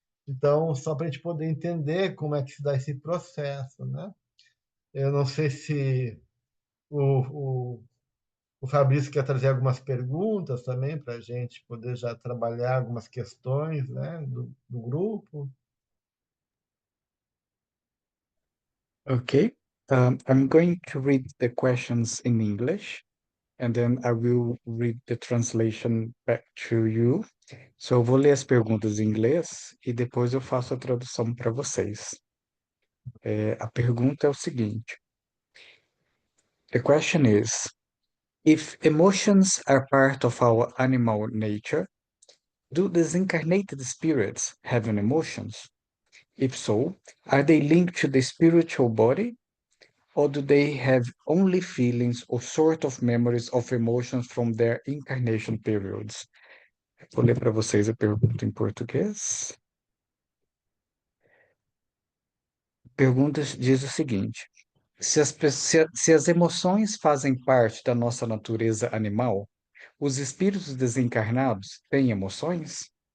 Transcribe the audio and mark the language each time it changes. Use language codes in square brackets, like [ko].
[pt] Então, só para a gente poder entender como é que se dá esse processo, né? Eu não sei se o, o, o Fabrício quer trazer algumas perguntas também para a gente poder já trabalhar algumas questões, né, do grupo. Okay. [en] I'm going to read the questions in English, and then I will read the translation back to you. So, [pt] eu vou ler as perguntas em inglês e depois eu faço a tradução para vocês. A pergunta é o seguinte: [en] The question is, if emotions are part of our animal nature, do disincarnated spirits have an emotions? If so, are they linked to the spiritual body, or do they have only feelings or sort of memories of emotions from their incarnation periods? [pt] Vou ler para vocês a pergunta em português. Pergunta diz o seguinte: se as emoções fazem parte da nossa natureza animal, os espíritos desencarnados têm emoções?